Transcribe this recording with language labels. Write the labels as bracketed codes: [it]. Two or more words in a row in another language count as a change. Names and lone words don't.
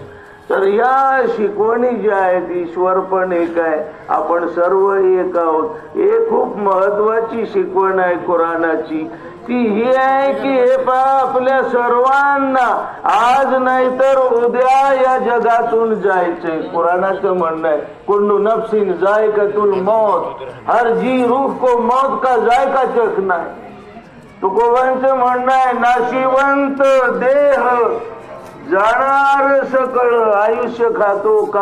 [mr] तर या शिकवणी ज्या आहेत, ईश्वर पण एक आहे, आपण सर्व एक आहोत. एक खूप महत्वाची शिकवण आहे कुराणाची, ती ही आहे की हे पहा, आपल्या सर्वांना आज नाही तर उद्या या जगातून जायचंय. कुराणाचं म्हणणं आहे, [ar] كل نفس ذائقة الموت, [hi] हर जी रूह को मौत का जायका चखना है. [mr] तुकोबांचं म्हणणं आहे, नाशिवंत देह जाणार सकळ आयुष्य खातो का